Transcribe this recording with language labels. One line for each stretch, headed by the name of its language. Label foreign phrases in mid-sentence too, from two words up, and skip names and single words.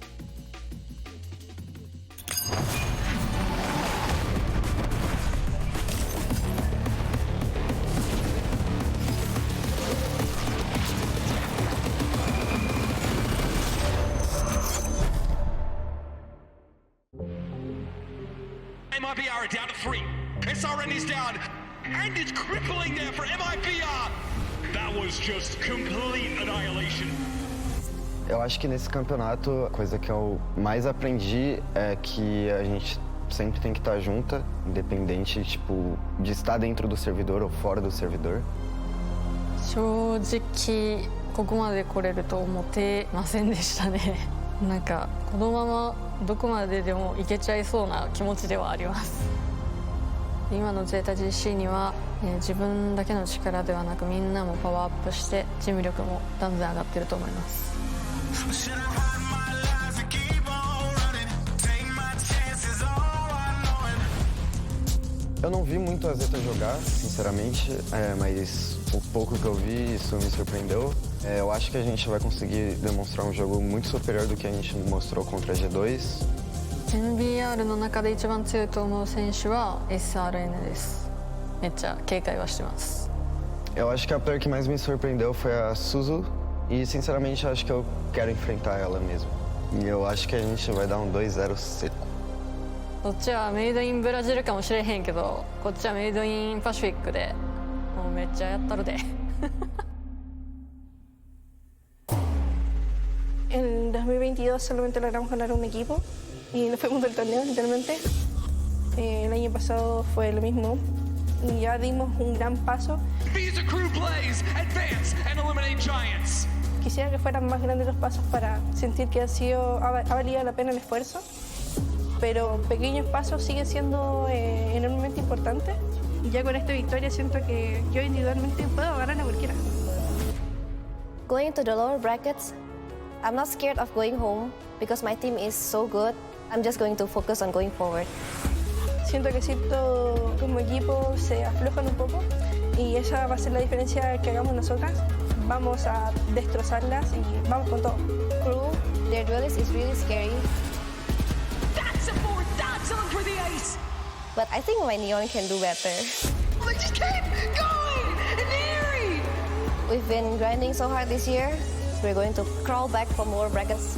English: MIBR are down to 3. SRN is down, and it's crippling there for MIBR. That was just complete annihilation.
Portuguese: Eu acho que nesse campeonato, a coisa que eu mais aprendi é que a gente sempre tem que estar junta, independente, tipo, de estar dentro do servidor ou fora do servidor.
Japanese: 正直ここまで来れると思ってませんでしたね。なんかこのままどこまででもいけちゃいそうな気持ちではあります。今のゼータ GC には、自分だけの力ではなくみんなもパワーアップしてチーム力も断然上がってると思います。
Portuguese: Eu não vi muito a ZETA jogar, sinceramente, mas o pouco que eu vi, isso me surpreendeu. Eu acho que a gente vai conseguir demonstrar um jogo muito superior do que a gente mostrou contra a G2.
Japanese: MBR の中で一番強いと思う選手は SRN です。めっちゃ警戒はしてます。
Portuguese: Eu acho que a player que mais me surpreendeu foi a Suzu e, sinceramente, acho que eu quero enfrentar ela mesmo. E eu acho que a gente vai dar um 2-0 seco.
Japanese: こっちは
English: made in Brazil
Japanese: かもしれへんけど、こっちは
English: made in Pacific
Japanese: で、もうめっちゃやったるで。
Spanish: En 2022 solamente logramos ganar un equipo y nos fuimos del torneo, literalmente. El año pasado fue lo mismo y ya dimos un gran paso.
English: Visa crew plays, advance and eliminate giants.
Spanish: Quisiera que fueran más grandes los pasos para sentir que ha valido la pena el esfuerzo, pero pequeños pasos siguen siendo enormemente importantes. Y ya con esta victoria siento que yo individualmente puedo ganar a cualquiera.
English: Going to the lower brackets, I'm not scared of going home because my team is so good. I'm just going to focus on going forward.
Spanish: Siento que siento como equipo se aflojan un poco y esa va a ser la diferencia que hagamos nosotras. Vamos a destrozarlas y vamos con todo.
English: Crew, their duelist is really scary. That's a 4, that's on for the ace. But I think my Neon can do better. They just keep going and airy. We've been grinding so hard this year. We're going to crawl back from lower brackets.